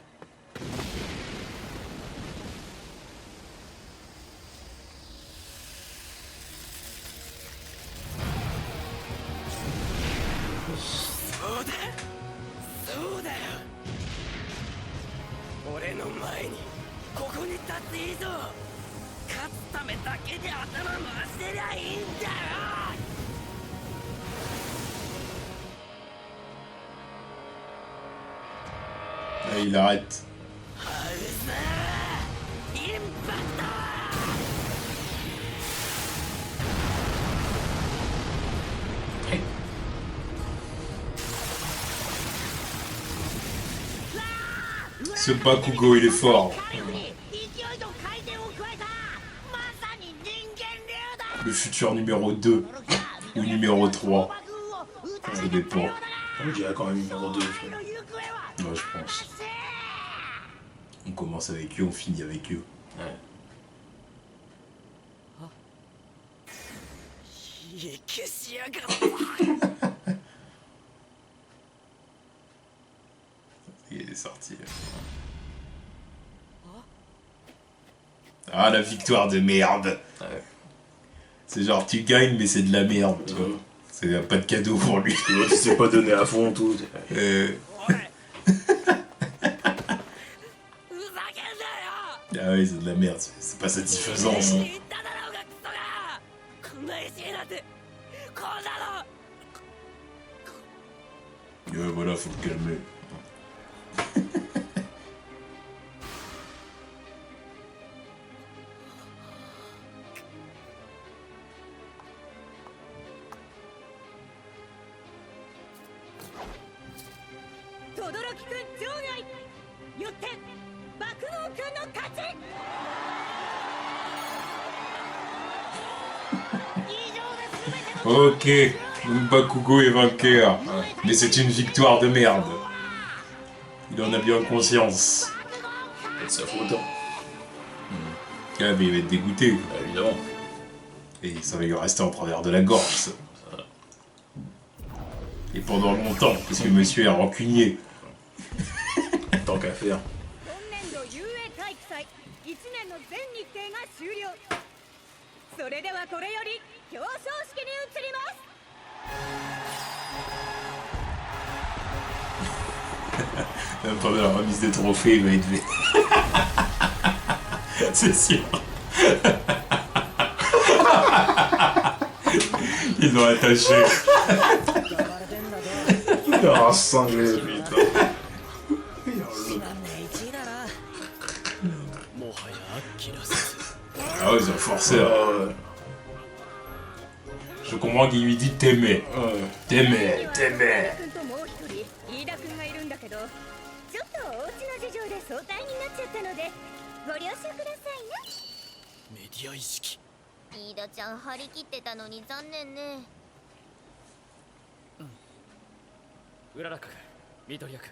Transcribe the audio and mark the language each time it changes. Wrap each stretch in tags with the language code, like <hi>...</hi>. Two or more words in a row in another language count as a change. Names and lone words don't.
<ja>そうだそうだよ。俺の前にここに立っていいぞ。勝つためだけで頭回してりゃいいんだよ。</ja> <fr>Là, il arrête.</fr> <ja>ハウスインパクト。</ja> <fr>Ce Bakugo, il est fort.</fr> <ja>勢いと回転を加えたまさに人間流だ</ja> <fr>Le futur numéro 2 ou numéro 3. Ça dépend. Moi, je dirais quand même numéro 2. Moi, je pense. On commence avec eux, on finit avec eux. Ouais.</fr> <ja>冷え消しやがった。</ja> <fr>Il est sorti. Ah, la victoire de merde. Ouais. C'est genre, tu gagnes, mais c'est de la merde, tu vois. C'est pas de cadeau pour lui. L'autre, il s'est pas donné à fond, tout.</fr> <ja>おいふざけんなよ。</ja> <fr>Ah ouais, c'est de la merde. C'est pas satisfaisant, ça.</fr> <ja>言っただろうがクソが。こんな石なんてこうだろ。</ja> <fr>Ouais, voilà, faut le calmer.</fr> <ja>轟くん場外よって爆豪くんの勝ち</ja> <fr>Ok, donc Bakugo est vainqueur. Mais c'est une victoire de merde. Il en a bien conscience. C'est de sa faute. Ah, mais il va être dégoûté. Bah, évidemment. Et ça va lui rester en travers de la gorge, ça. Et pendant longtemps, parce que monsieur est rancunier. Tant qu'à faire.</fr> <ja>今年度 UA 体育祭1年の全日程が終了それではこれより表彰式に移ります</ja> <fr>Même pendant la remise des trophées, il va être fait. C'est sûr. Ils l'ont attaché. Il aura cinglé, putain.</fr> <ja>つまんねえ1位だな。もはやアッキラ説。</ja> <fr>Ah ouais, ils ont forcé. Hein. Ah ouais. Je comprends qu'il lui dit t'aimer. Ouais. T'aimer, t'aimer.</fr> <ja>君ともう一人飯田君がいるんだけどちょっとお家の事情で早退になっちゃったのでご了承くださいねメディア意識。飯田ちゃん張り切ってたのに残念ねうららく緑役。</ja>